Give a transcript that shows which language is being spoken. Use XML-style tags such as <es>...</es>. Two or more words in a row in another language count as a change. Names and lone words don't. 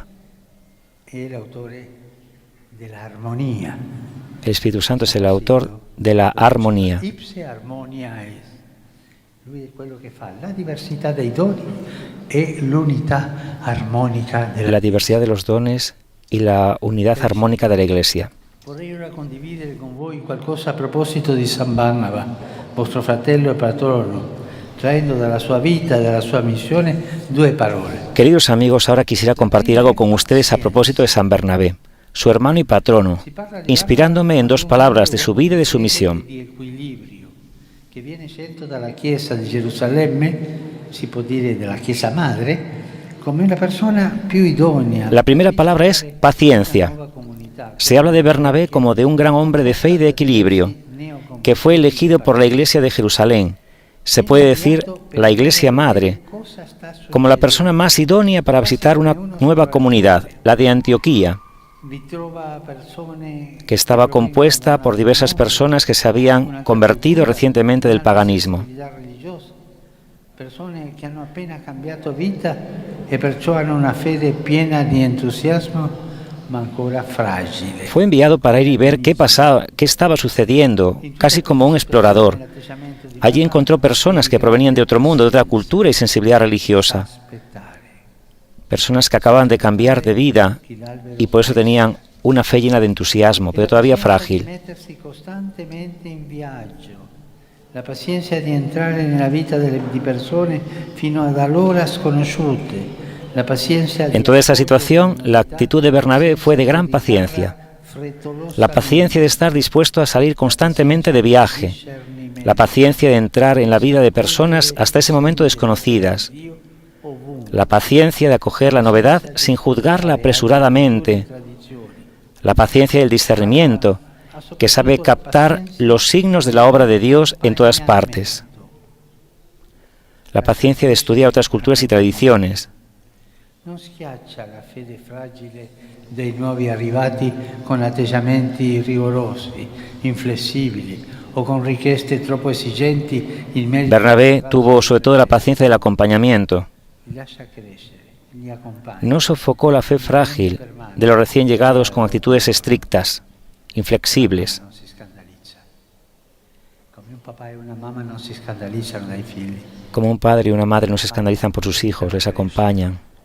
<es>El Espíritu Santo es el autor de la armonía. La diversidad de los dones y la unidad armónica de la Iglesia.</es> <it>Vorrei ora condividere con voi qualcosa a proposito di San Barnaba, vostro fratello e patrono, traendo dalla sua vita e dalla sua missione due parole.</it> <es>Queridos amigos, ahora quisiera compartir algo con ustedes a propósito de San Bernabé, su hermano y patrono, inspirándome en dos palabras de su vida y de su misión.</es> <it>Que viene scelto dalla Chiesa di Gerusalemme, si può dire della Chiesa Madre, come una persona più idónea.</it> <es>La primera palabra es paciencia. Se habla de Bernabé como de un gran hombre de fe y de equilibrio, que fue elegido por la Iglesia de Jerusalén. Se puede decir la Iglesia Madre, como la persona más idónea para visitar una nueva comunidad, la de Antioquía, que estaba compuesta por diversas personas que se habían convertido recientemente del paganismo.</es> <it>Persone che hanno appena cambiato vita e perciò hanno una fede piena di entusiasmo.</it> <es>Fue enviado para ir y ver qué pasaba, qué estaba sucediendo, casi como un explorador. Allí encontró personas que provenían de otro mundo, de otra cultura y sensibilidad religiosa. Personas que acababan de cambiar de vida y por eso tenían una fe llena de entusiasmo, pero todavía frágil.</es> <it>La paciencia di entrare nella vita di persone fino ad allora sconosciute.</it> <es>En toda esa situación, la actitud de Bernabé fue de gran paciencia. La paciencia de estar dispuesto a salir constantemente de viaje. La paciencia de entrar en la vida de personas hasta ese momento desconocidas. La paciencia de acoger la novedad sin juzgarla apresuradamente. La paciencia del discernimiento, que sabe captar los signos de la obra de Dios en todas partes. La paciencia de estudiar otras culturas y tradiciones.</es> <it>Non schiaccia la fede fragile dei nuovi arrivati con atteggiamenti rigorosi, inflessibili o con richieste troppo esigenti.</it> <es>Bernabé tuvo sobre todo la paciencia del acompañamiento. No sofocó la fe frágil de los recién llegados con actitudes estrictas, inflexibles. Como un padre y una madre no se escandalizan por sus hijos, les acompañan.</es>